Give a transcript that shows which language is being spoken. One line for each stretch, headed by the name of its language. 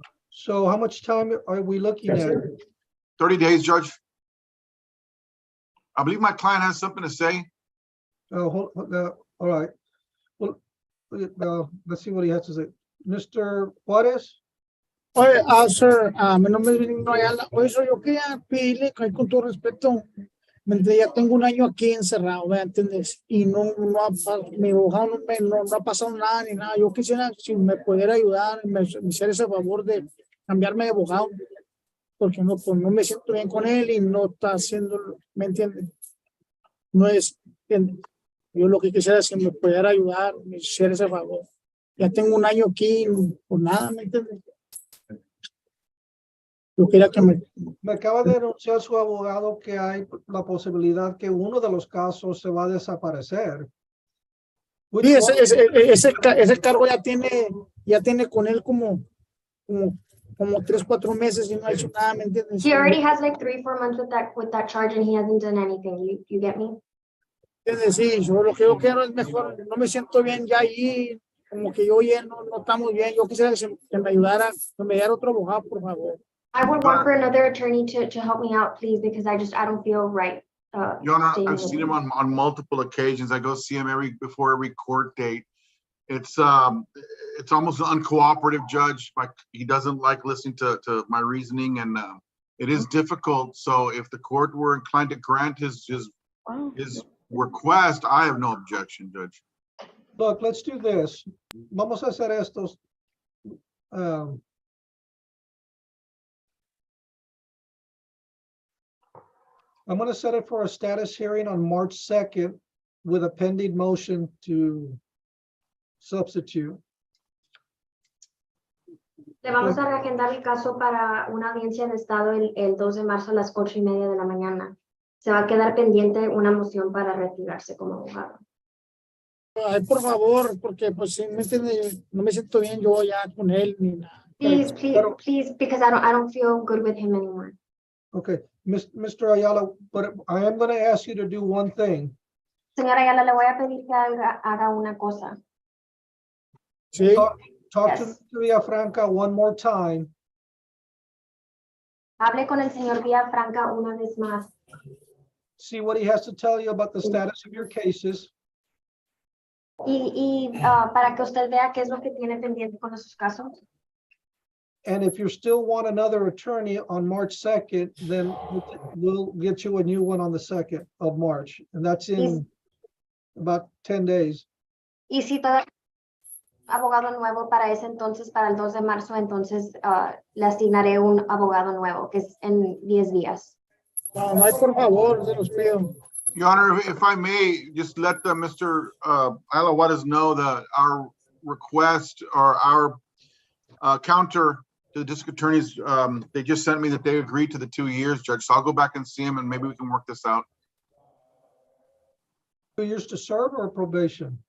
English: So how much time are we looking at? 30 days, Judge. I believe my client has something to say. All right. Well, let's see what he has to say. Mr. Juarez?
Spanish: Oye, sir, mi nombre es Benigno Ayala. Oye, yo quería pedirle que con todo respeto, ya tengo un año aquí encerrado, ¿me entiendes? Y mi abogado no ha pasado nada ni nada. Yo quisiera, si me pudiera ayudar, me hiciera ese favor de cambiarme de abogado, porque no me siento bien con él y no está haciendo, ¿me entiendes? No es, yo lo que quisiera es que me pudiera ayudar, me hiciera ese favor. Ya tengo un año aquí, por nada, ¿me entiendes? Yo quería que me acaba de denunciar su abogado que hay la posibilidad que uno de los casos se va a desaparecer. Sí, ese cargo ya tiene con él como 3-4 meses y no ha hecho nada, ¿me entiendes?
English: He already has like 3-4 months with that charge and he hasn't done anything. You get me?
Spanish: Sí, yo lo que yo quiero es mejor, no me siento bien ya ahí, como que yo ya no estamos bien. Yo quisiera que me ayudara, que me diera otro abogado, por favor.
English: I would work for another attorney to help me out, please, because I don't feel right. Your Honor, I've seen him on multiple occasions. I go see him before every court date. It's almost an uncooperative judge. He doesn't like listening to my reasoning, and it is difficult. So if the court were inclined to grant his request, I have no objection, Judge. Look, let's do this.
Spanish: Vamos a hacer estos.
English: I'm going to set it for a status hearing on March 2nd with a pending motion to substitute.
Spanish: Le vamos a reagendar el caso para una audiencia de estado el 2 de marzo a las 8:30 de la mañana. se va a quedar pendiente una moción para retirarse como abogado. Ay, por favor, porque pues sí, me entiende, no me siento bien yo ya con él ni nada.
English: Please, please, because I don't feel good with him anymore. Okay, Mr. Ayala, but I am gonna ask you to do one thing.
Spanish: Señora Ayala, le voy a pedir que haga una cosa. Sí.
English: Talk to Yes. Mr. Villafranca one more time.
Spanish: Hable con el señor Villafranca una vez más.
English: See what he has to tell you about the status of your cases.
Spanish: Para que usted vea qué es lo que tiene pendiente con esos casos.
English: And if you still want another attorney on March 2nd, then we'll get you a new one on the 2nd of March. And that's in about 10 days.
Spanish: Y si todo abogado nuevo para ese entonces, para el 2 de marzo, entonces le asignaré un abogado nuevo, que es en 10 días. No, no hay por favor, se los pido.
English: Your Honor, if I may, just let Mr. Ayala Juarez know that our request or our counter to the district attorneys, they just sent me that they agreed to the 2 years, Judge. So I'll go back and see him and maybe we can work this out. 2 years to serve or probation?